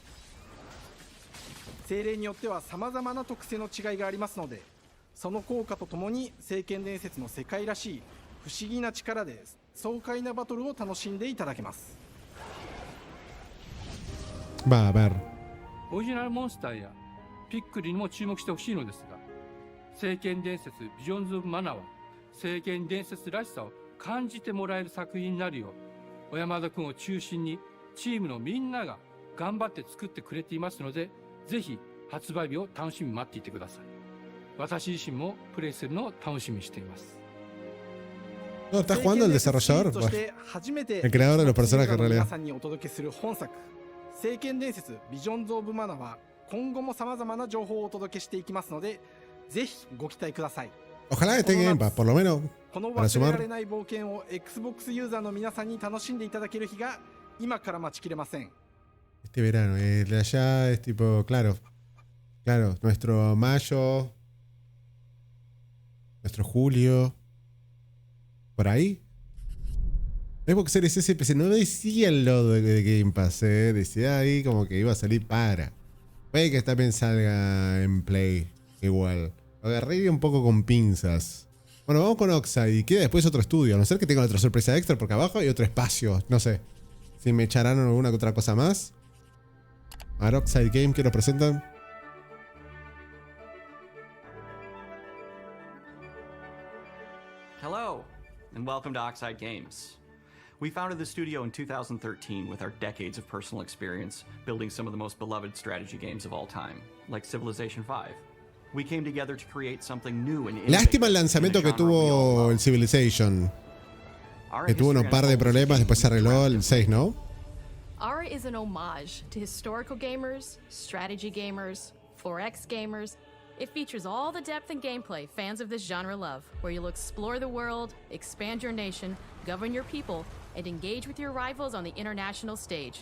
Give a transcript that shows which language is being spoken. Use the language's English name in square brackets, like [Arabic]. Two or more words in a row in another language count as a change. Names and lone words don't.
[Japanese] 精霊によっては様々な特性の違いがありますので、その効果とともに聖剣伝説の世界らしい不思議な力で爽快なバトルを楽しんでいただけます。 [Spanish] Va a ver. [Japanese] オリジナルモンスターやピックリにも注目してほしいのですが、聖剣伝説ビジョンズ・オブ・マナは聖剣伝説らしさを感じてもらえる作品になるよう、小山田君を中心にチームのみんなが頑張って作ってくれていますので、ぜひ発売日を楽しみに待っていてください。私自身もプレイするのを楽しみにしています。 [Spanish] No, ¿estás jugando el desarrollador? Bueno, el creador de los personajes en realidad. [Japanese] 皆さんにお届けする本作聖剣伝説ビジョンズ・オブ・マナは今後も様々な情報をお届けしていきますので、ぜひご期待ください。 [Spanish] Ojalá que esté en Game Pass, por lo menos. [Japanese] この [Spanish] Para [Japanese] 忘れら [Spanish] sumar. [Japanese] れない冒険を Xbox ユーザーの皆さんに楽しんでいただける日が今から待ちきれません。 [Spanish] Este verano, el de allá es tipo, claro, nuestro mayo, nuestro julio, por ahí. Xbox Series S PC no decía el logo de Game Pass, decía ahí como que iba a salir para. Puede que también salga en Play, igual. Lo agarré un poco con pinzas. Bueno, vamos con Oxide y queda después otro estudio, a no ser que tenga otra sorpresa extra porque abajo hay otro espacio, no sé. Si me echarán alguna otra cosa más. A ver, Oxide Game, ¿qué nos presentan? [English] Hello, and welcome to Oxide Games. We founded the studio in 2013 with our decades of personal experience building some of the most beloved strategy games of all time, like Civilization V. We came together to create something new and innovative. [Spanish] Lástima el lanzamiento que tuvo el Civilization. Que tuvo un par de problemas, después se arregló el 6, ¿no? [English] Ara is an homage to historical gamers, strategy gamers, 4X gamers. It features all the depth and gameplay fans of this genre love, where you'll explore the world, expand your nation, govern your people, and engage with your rivals on the international stage.